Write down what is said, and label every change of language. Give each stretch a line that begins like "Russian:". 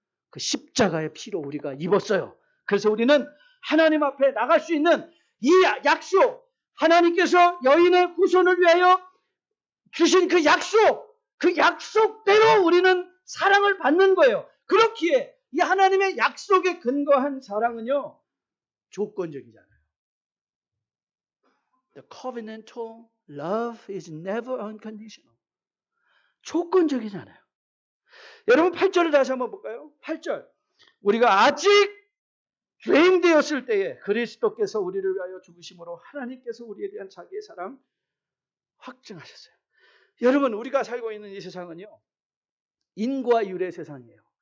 Korean: 그 십자가의 피로 우리가 입었어요. 그래서 우리는 하나님 앞에 나갈 수 있는 이 약속, 하나님께서 여인의 후손을 위하여 주신 그 약속대로 우리는 사랑을 받는 거예요. 그렇기에 이 하나님의 약속에 근거한 사랑은요, 조건적이잖아요.
English: The covenantal love is never unconditional.
Korean: 조건적이잖아요. 여러분 8절을 다시 한번 볼까요? 8절. 우리가 아직 죄인 되었을 때에 그리스도께서 우리를 위하여 죽으심으로 하나님께서 우리에 대한 자기의 사랑 확증하셨어요. 여러분 우리가 살고 있는 이 세상은요, 인과 율의 세상이에요.